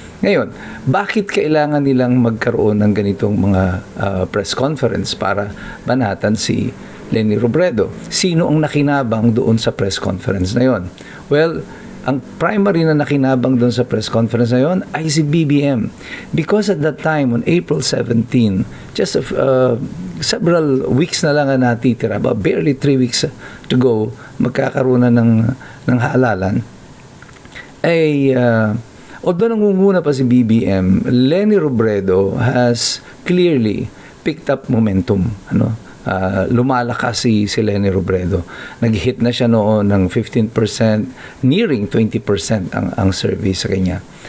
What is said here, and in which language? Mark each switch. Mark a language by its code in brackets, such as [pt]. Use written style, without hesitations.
[tl] Ngayon, bakit kailangan nilang magkaroon ng ganitong mga press conference para banatan si Leni Robredo? Sino ang nakinabang doon sa press conference na yon? Well, ang primary na nakinabang doon sa press conference na yon ay si BBM. [en] Because at that time, on April 17, just several weeks [tl] na lang ang natitira, [en] about barely 3 weeks to go, [tl] magkakaroon na ng haalalan, ay [en] although [tl] nangunguna pa si [en] BBM, Leni Robredo has clearly picked up momentum. [tl] Lumalakas si Leni Robredo. Nag-hit na siya noon ng 15%, [en] nearing 20% [tl] ang survey sa kanya.